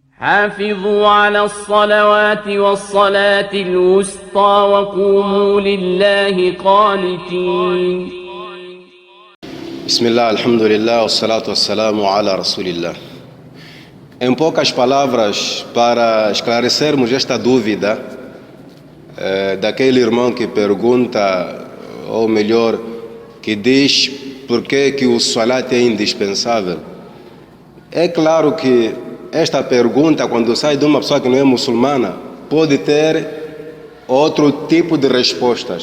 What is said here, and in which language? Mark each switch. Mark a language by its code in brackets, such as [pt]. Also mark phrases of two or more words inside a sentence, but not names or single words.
[ar] حافظوا على الصلوات والصلاة الوسطى وقوموا لله قانتين. بسم الله، الحمد لله، والصلاة والسلام على رسول الله. [pt] Em poucas palavras, para esclarecermos esta dúvida daquele irmão que pergunta, ou melhor, que diz por que o salat é indispensável. É claro que esta pergunta, quando sai de uma pessoa que não é muçulmana, pode ter outro tipo de respostas.